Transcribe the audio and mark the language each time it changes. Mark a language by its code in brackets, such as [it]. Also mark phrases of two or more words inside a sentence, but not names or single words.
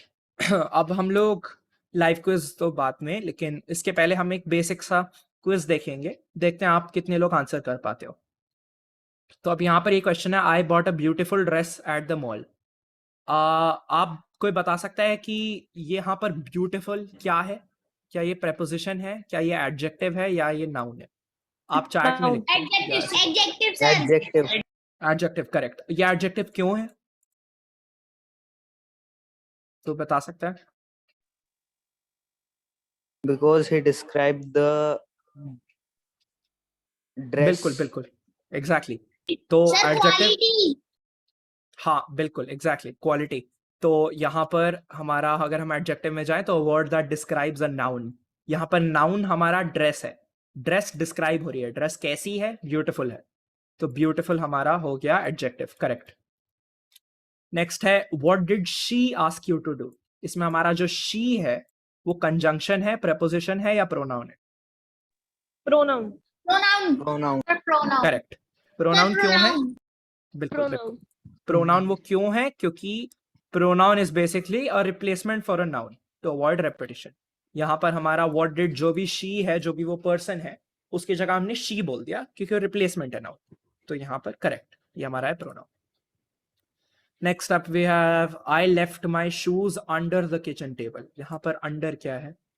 [hi] अब हम लोग लाइव क्विज तो बाद में, लेकिन इसके पहले हम एक बेसिक सा क्विज देखेंगे, देखते हैं आप कितने लोग आंसर कर पाते हो। तो अब यहाँ पर एक क्वेश्चन है, [en] I bought a beautiful dress at the mall. [hi] आप कोई बता सकता है कि ये यहाँ पर ब्यूटीफुल क्या है? क्या ये preposition है, क्या ये एडजेक्टिव है, या ये नाउन है? आप चैट में [en] Noun. [hi] लिखते [en] Adjective. Adjective, sir. adjective. adjective, correct. [hi] ये एडजेक्टिव क्यों है, तो बता सकता है? [en] Because he described the [hi] बिल्कुल बिल्कुल एग्जैक्टली तो सर एडजेक्टिव क्वालिटी हाँ बिल्कुल एग्जैक्टली क्वालिटी तो यहाँ पर हमारा अगर हम एडजेक्टिव में जाएं तो [en] word that describes a noun [hi] यहाँ पर नाउन हमारा ड्रेस है [en] dress describe [hi] हो रही है ड्रेस कैसी है ब्यूटीफुल है तो ब्यूटीफुल हमारा हो गया [en] adjective correct next [hi] है [en] what did she ask you to do [hi] इसमें हमारा जो शी है वो कंजंक्शन है प्रेपोजिशन है या प्रोनाउन है [en] Pronoun. [hi] प्रोनाउन [en] Pronoun. [hi] सर प्रोनाउन करेक्ट प्रोनाउन क्यों है प्रोनाउन बिल्कुल बिल्कुल [en] Pronoun. [hi] प्रोनाउन वो क्यों है क्योंकि [en] pronoun is basically a replacement for a noun to avoid repetition [hi] यहाँ पर हमारा [en] what did [hi] जो भी शी है जो भी वो पर्सन है उसकी जगह हमने शी बोल दिया क्योंकि वो रिप्लेसमेंट है नाउन तो यहाँ पर करेक्ट ये हमारा है प्रोनाउन [en] next up we have I left my shoes under the kitchen table [hi] यहाँ पर अंडर क्या है